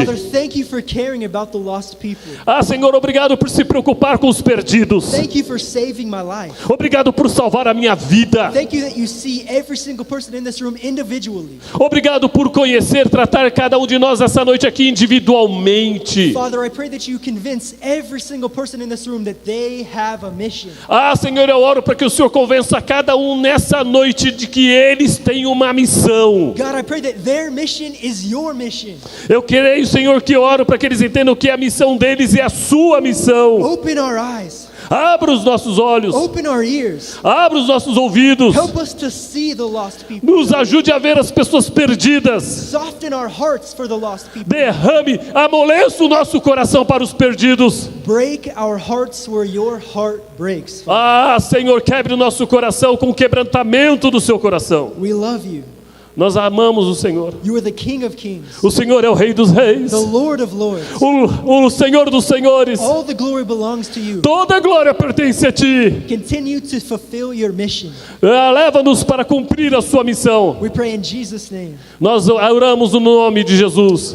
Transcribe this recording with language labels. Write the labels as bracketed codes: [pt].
[en] Father, thank you for caring about the lost people. [pt] Senhor, obrigado por se preocupar com os perdidos. [en] Thank you for saving my life. [pt] Obrigado por salvar a minha vida. [en] Thank you that you see every single person in this room individually. [pt] Obrigado por conhecer, tratar cada um de nós essa noite aqui individualmente. [en] Father, I pray that you convince every single person in this room that they have a mission. [pt] Senhor, eu oro para que o Senhor convença cada um nessa noite de que eles têm uma missão. [en] God, I pray that their mission is your mission. [pt] Eu creio, Senhor, que oro para que eles entendam que a missão deles é a sua missão. [en] Open our eyes. [pt] Abra os nossos olhos. [en] Open our ears. [pt] Abra os nossos ouvidos. [en] Help us to see the lost people. [pt] Nos ajude a ver as pessoas perdidas. [en] Soften our hearts for the lost people. [pt] Derrame, amoleça o nosso coração para os perdidos. [en] Break our hearts where your heart breaks. [pt] Senhor, quebre o nosso coração com o quebrantamento do seu coração. [en] We love you. [pt] Nós amamos o Senhor. [en] You are the King of Kings, [pt] O Senhor é o Rei dos Reis. [en] the Lord of Lords. [pt] O Senhor dos Senhores. [en] All the glory belongs to you. [pt] Toda a glória pertence a Ti. [en] Continue to fulfill your mission. [pt] Leva-nos para cumprir a sua missão. [en] We pray in Jesus' name. [pt] Nós oramos no nome de Jesus.